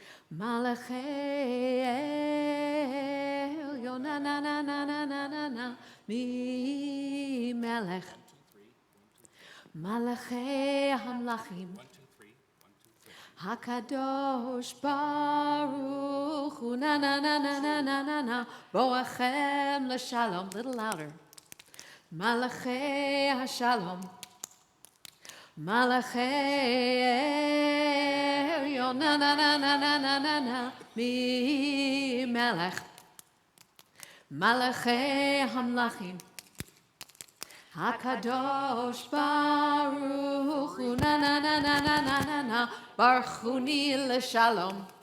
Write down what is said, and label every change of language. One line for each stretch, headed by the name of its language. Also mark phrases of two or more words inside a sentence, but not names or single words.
Hebrew: מלאכי עליון, na na na na na na na na, מי מלך. 1, 2, 3. 1, 2, 3. מלאכי המלכים, 1, 2, 3. 1, 2, 3. הקדוש ברוך הוא, na na na na na na na na, בואכם לשלום.
English: Little louder.
Hebrew: מלאכי השלום, מלאכי עליון, na na na na na na na na, מי מלך. מלאכי המלכים, הקדוש ברוך הוא, na na na na na na na na, ברכוני לשלום.